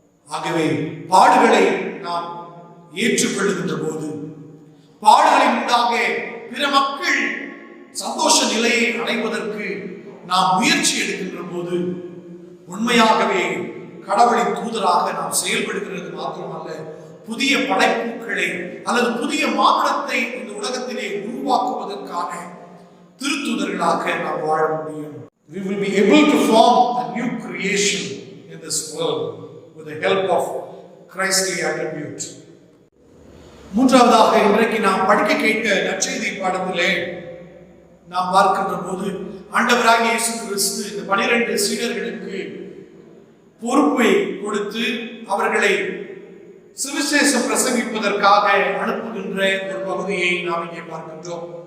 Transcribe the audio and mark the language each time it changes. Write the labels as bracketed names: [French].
[Tamil] ஆகவே பாடுகளை நாம் ஏற்றுக்கொள்ளுகின்ற போது, பாடுகளின் உண்டாக பிற மக்கள் சந்தோஷ நிலையை அடைவதற்கு நாம் முயற்சி எடுக்கின்ற போது உண்மையாகவே கடவுளின் தூதராக நாம் செயல்படுகிறது மாத்திரமல்ல, புதிய படைப்புகளை அல்லது புதிய மானுடத்தை இந்த உலகத்திலே உருவாக்குவதற்கான திருத்தூதர்களாக நாம் வாழ முடியும். [English] We will be able to form a new creation in this world with the help of Christly attribute. [Tamil] மூன்றாவதாக இன்றைக்கு நாம் படிக்க கேட்ட நற்செய்தி பாடத்திலே நாம் பார்க்கின்ற போது ஆண்டவராகிய இயேசு கிறிஸ்து இந்த 12 சீடர்களுக்கு பொறுப்பை கொடுத்து அவர்களை சுவிசேஷம் பிரசங்கிப்பதற்காக அனுப்புகின்ற ஒரு பகுதியை நாம் இங்கே பார்க்கின்றோம்.